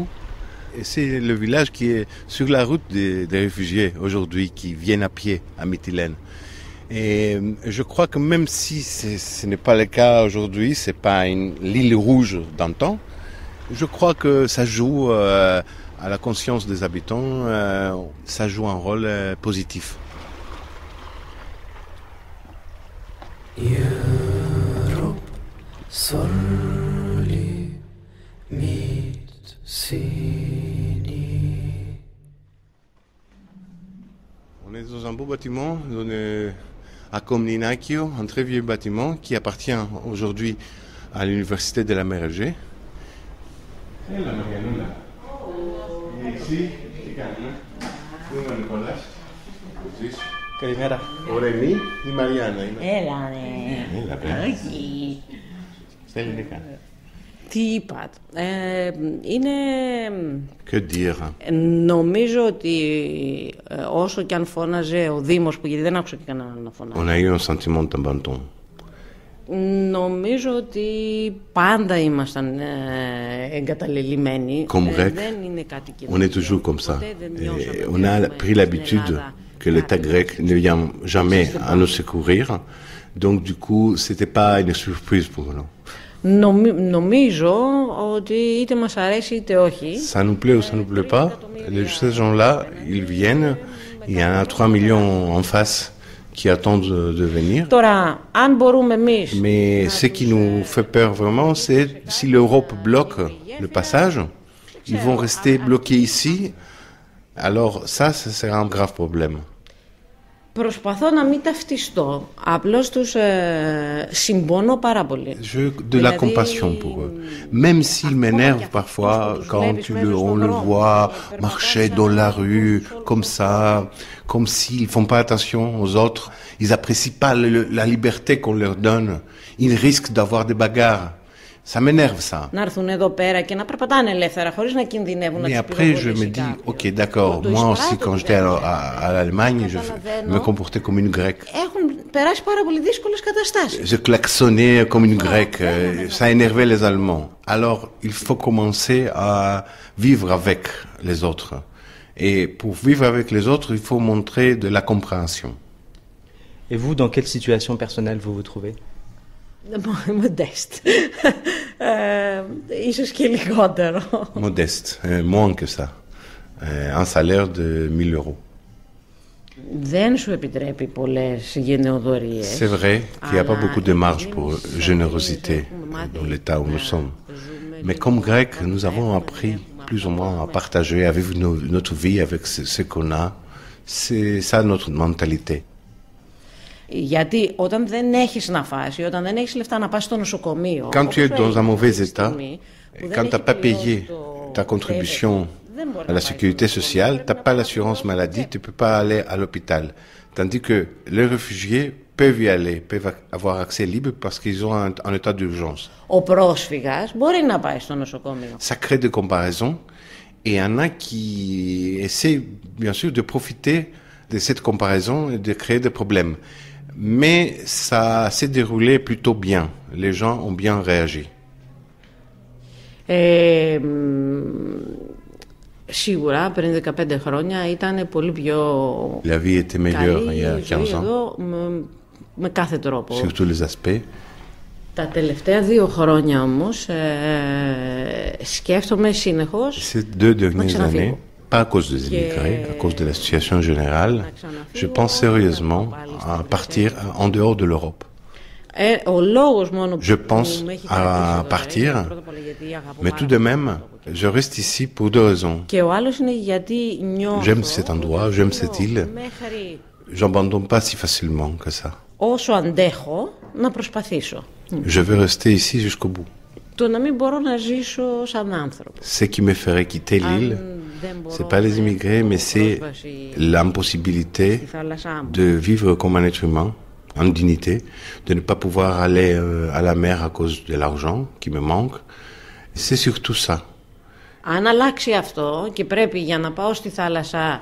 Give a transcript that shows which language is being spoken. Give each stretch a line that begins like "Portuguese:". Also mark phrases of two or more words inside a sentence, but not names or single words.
French: Et c'est le village qui est sur la route des réfugiés aujourd'hui, qui viennent à pied à Mytilène. Et je crois que même si ce n'est pas le cas aujourd'hui, c'est pas l'île rouge d'antan, je crois que ça joue à la conscience des habitants, ça joue un rôle positif. يا رب صلي 100 سنين. On est dans un beau bâtiment, à Komninakio, un très vieux bâtiment qui appartient aujourd'hui à l'université de la mer Égée.
Greek: Καλημέρα. Ο Ρεμί, η Μαριάννα είναι. Έλα, ναι. Έλα, πέρα. Όχι. Στα ελληνικά. Τι είπατε. Είναι...
French: Que dire.
Greek: Νομίζω ότι όσο και αν φώναζε ο Δήμος, γιατί δεν άκουσα και κανέναν να φωνάζει.
French: On a eu un sentiment d'abandon.
Greek: Νομίζω ότι πάντα ήμασταν εγκαταλελειμμένοι. Δεν είναι κάτι
French: on est toujours comme ça. On a pris l'habitude que l'État grec ne vient jamais à nous secourir. Donc du coup, c'était pas une surprise pour nous.
Greek: Νομίζω ότι είτε μας αρέσει είτε όχι.
French: Ça nous plaît ou ça nous plaît pas, ces gens-là, ils viennent. Il y en a 3 millions en face qui attendent de venir.
Greek: Τώρα, αν μπορούμε εμείς...
French: Mais ce qui nous fait peur vraiment, c'est si l'Europe bloque le passage, ils vont rester bloqués ici. Alors ça sera un grave problème.
Greek: Προσπαθώ να μην ταυτιστώ. Απλώς τους συμπονώ πάρα πολύ.
French: J'ai de la compassion pour eux. Même s'ils m'énervent parfois quand on le voit marcher dans la rue comme ça, comme s'ils font pas attention aux autres, ils apprécient pas la liberté qu'on leur donne. Ils risquent d'avoir des bagarres. Ça m'énerve ça.
Greek: Να έρθουν εδώ πέρα και να περπατάνε ελεύθερα χωρίς να κινδυνεύουν.
French: Mais après je me dis, ok d'accord, moi aussi quand j'étais à l'Allemagne, je me comportais comme une grecque.
Greek: Έχουν περάσει πάρα πολύ δύσκολες καταστάσεις.
French: Je klaxonnais comme une grecque, ça énervait les Allemands. Alors il faut commencer à vivre avec les autres. Et pour vivre avec les autres, il faut montrer de la compréhension. Et vous, dans quelle situation personnelle vous vous trouvez? Modeste.
Greek: Ίσως και λιγότερο.
French: Modeste, moins que ça. Un salaire de 1 000 euros.
Greek: Δεν σου επιτρέπει πολλές γενεοδορίες.
French: C'est vrai qu'il n'y a pas beaucoup de marge pour générosité dans l'état où nous sommes. Mais comme Grecs, nous avons appris plus ou moins à partager, à vivre notre vie avec ce qu'on a. C'est ça notre mentalité.
Greek: Γιατί όταν δεν έχεις να φας ή όταν δεν έχεις λεφτά να πας στο νοσοκομείο.
French: Quand tu es dans un mauvais état, quand tu n'as pas payé ta contribution à la sécurité sociale, tu n'as pas l'assurance maladie, tu ne peux pas aller à l'hôpital. Tandis que les réfugiés peuvent y aller, peuvent avoir accès libre parce qu'ils ont un état d'urgence.
Greek: Ο πρόσφυγας μπορεί να πάει στο νοσοκομείο.
French: Ça crée des comparaisons et il y en a qui essaient bien sûr de profiter de cette comparaison et de créer des problèmes. Mais ça s'est déroulé plutôt bien. Les gens ont bien réagi.
Greek: Σίγουρα πριν 15 χρόνια ήταν πολύ πιο
French: La vie était meilleure il y a 15 ans.
Greek: Εδώ, με κάθε τρόπο.
French: Sur tous les aspects.
Greek: Τα τελευταία 2 χρόνια όμως σκέφτομαι συνεχώς
French: Ces 2 dernières années, pas à cause des immigrés, à cause de la situation générale, je pense sérieusement à partir en dehors de l'Europe. Je pense à partir, mais tout de même, je reste ici pour 2 raisons. J'aime cet endroit, j'aime cette île. J'abandonne pas si facilement que ça.
Greek: Όσο αντέχω, να προσπαθήσω.
French: Je veux rester ici jusqu'au bout.
Greek: Το να μην μπορώ να ζήσω σαν άνθρωπο.
French: Ce qui me ferait quitter l'île, c'est pas les immigrés, mais c'est l'impossibilité de vivre comme un être humain, en dignité, de ne pas pouvoir aller à la mer à cause de l'argent qui me manque. C'est surtout ça.
Greek: Αν αλλάξει αυτό και πρέπει για να πάω στη θάλασσα.